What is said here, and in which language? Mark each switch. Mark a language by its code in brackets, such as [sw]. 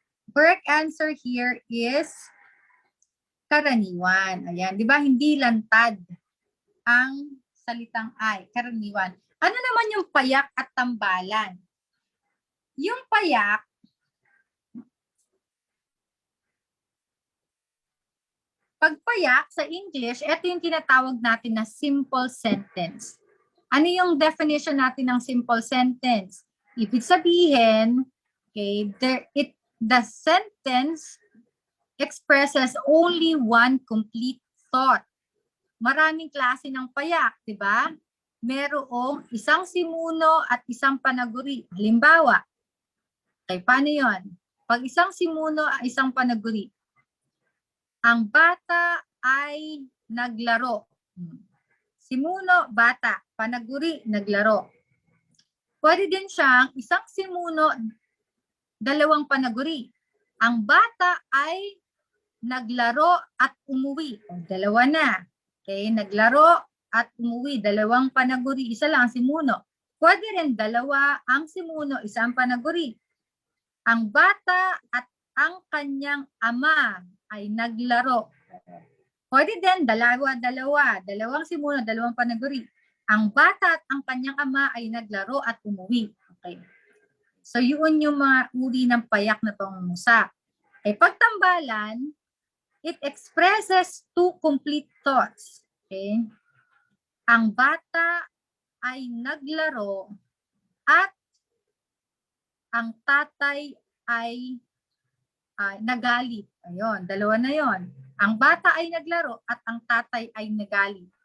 [en] Correct answer here is karaniwan. [tl] Ayan, di ba? Hindi lantad ang salitang ay, karaniwan. Ano naman yung payak at tambalan? Yung payak, pag payak sa English, ito yung tinatawag natin na simple sentence. Ano yung definition natin ng simple sentence? Ibig sabihin, [en] okay, the sentence expresses only one complete thought. [tl] Maraming klase ng payak, di ba? Merong isang simuno at isang panaguri. Halimbawa, okay, paano yun? Pag isang simuno at isang panaguri, ang bata ay naglaro. Simuno, bata. Panaguri, naglaro. Pwede din siyang isang simuno, dalawang panaguri. Ang bata ay naglaro at umuwi. Dalawa na. Okay, naglaro at umuwi. Dalawang panaguri, isa lang ang simuno. Pwede rin dalawa ang simuno, isang panaguri. Ang bata at ang kanyang ama ay naglaro. Pwede din, dalawang simuno, dalawang panaguri. Ang bata at ang kanyang ama ay naglaro at umuwi. Okay. So, yun yung mga uri ng payak na pangungusap. [en] Okay, pagtambalan, it expresses two complete thoughts. Okay? [tl] Ang bata ay naglaro at ang tatay ay nagalit. Ayun, dalawa na yon. Ang bata ay naglaro at ang tatay ay nagalit.